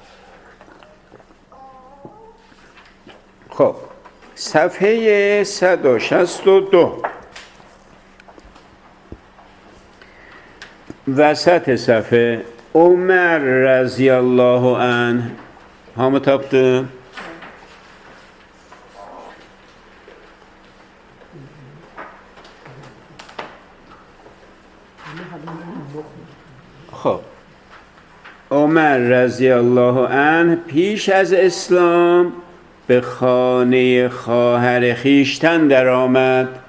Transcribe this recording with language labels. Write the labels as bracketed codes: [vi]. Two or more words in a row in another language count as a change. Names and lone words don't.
[az] Xob, səfhəyə 162 vəsət səfhə Ömər [ar] رضي الله عنه. [az] Hamı tapdı? [fa] خب عمر رضی الله عنه پیش از اسلام به خانه خواهر خویشتن درآمد.